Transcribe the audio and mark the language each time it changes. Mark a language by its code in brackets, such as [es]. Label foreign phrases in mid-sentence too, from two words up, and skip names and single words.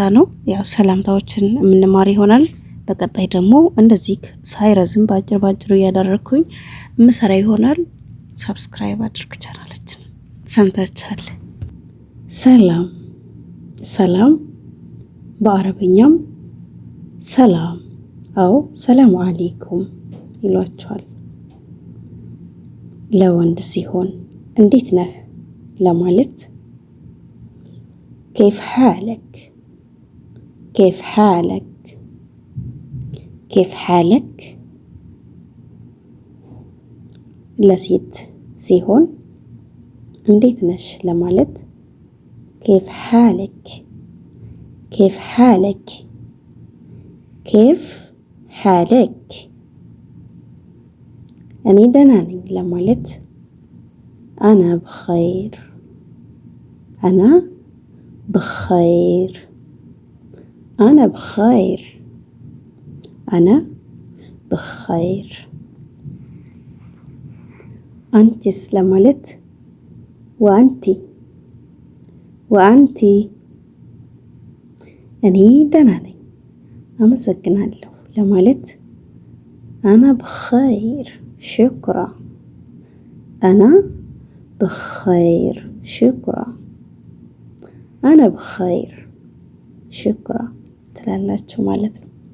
[am] ነው። ያው ሰላምታዎችን የምንማር ይሆናል። በቀጣይ ደግሞ እንደዚህ ሳይረዝም ባጭሩ እያደረኩኝ ምሰራ ይሆናል። ሰብስክራይብ አድርጉ ቻናላችን። ሰምታችኋል። ሰላም ሰላም፣ በአረብኛም ሰላም [ar] أو سلام عليكم [am] ይሏቸዋል። ለወንድ ሲሆን እንዴት ነህ ለማለት [ar] كيف حالك كيف حالك كيف حالك። [am] ለሴት ሲሆን እንዴት ነሽ ለማለት [ar] كيف حالك كيف حالك كيف حالك። [am] እኔ ደህና ነኝ ለማለት [ar] أنا بخير أنا بخير أنا بخير أنا بخير። [am] አንቺስ ለማለት [ar] وأنتِ وأنتِ። [am] እኔ ደህና ነኝ አመሰግናለሁ ለማለት [ar] أنا بخير شكرا أنا بخير شكرا أنا بخير شكرا [am] ትላላችሁ ማለት ነው።